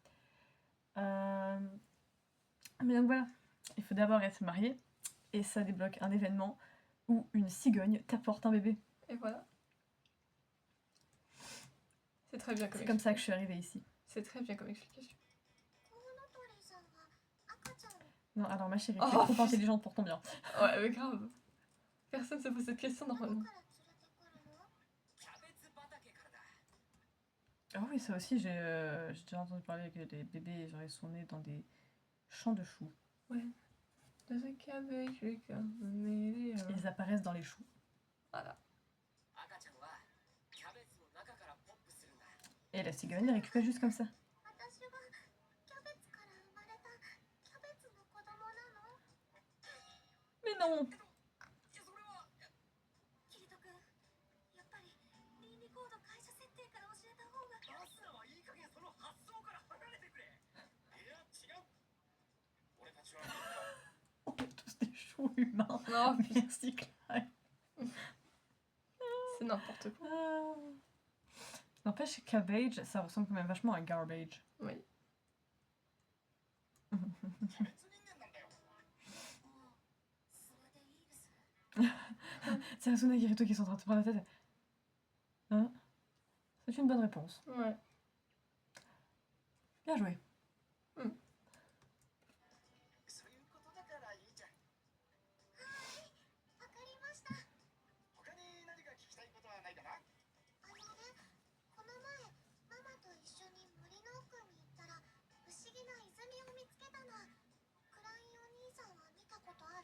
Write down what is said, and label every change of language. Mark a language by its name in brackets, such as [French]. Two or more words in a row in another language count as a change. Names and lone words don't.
[French] Mais donc voilà, il faut d'abord être marié, et ça débloque un événement où une cigogne t'apporte un bébé. Et voilà. C'est très bien comme C'est comme ça que je suis arrivée ici. C'est très bien comme explication. [Japanese] コウノトリさんは赤ちゃんを [French] Non, alors ma chérie, Oh, tu es trop putain. intelligente pour ton bien. Ouais, mais grave. Personne se pose cette question [Japanese] どこ [French] normalement. [Japanese] から連れてくるのキャベツ畑からだ [French] Ah oui, ça aussi, j'ai déjà entendu parler que les bébés, genre, ils sont nés dans des champs de choux. [English] There's a cabbage, we can make it. [French] Ils apparaissent dans les choux. Voilà. [Japanese] 赤ちゃんはキャベツの中からポップするんだ [French] Et la cigogne les récupère juste comme ça. [Japanese] 私はキャベツから生まれたキャベツの子供なの [French] Mais non! [Japanese] いやそれはキリト君やっぱり倫理コード会社設定から教えた方がアスナはいい加減その発想から離れてくれいや違う俺たちはみんな [French] On est tous des choux humains. Non, Merci, Clyde. c'est n'importe quoi. Ah. N'empêche, cabbage, ça ressemble quand même vachement à garbage. Oui. [Japanese] キャベツ人間なんだよもうそれでいいです [French] C'est Asuna et Kirito qui sont en train de se prendre la tête. Hein? C'est une bonne réponse. Ouais. Bien joué. [Japanese] そういうことだからいいじゃんわかりました他に何か聞きたいことはないかなあのねこの前ママと一緒に森の奥に行ったら不思議な泉を見つけたのクラインお兄さんは見たことある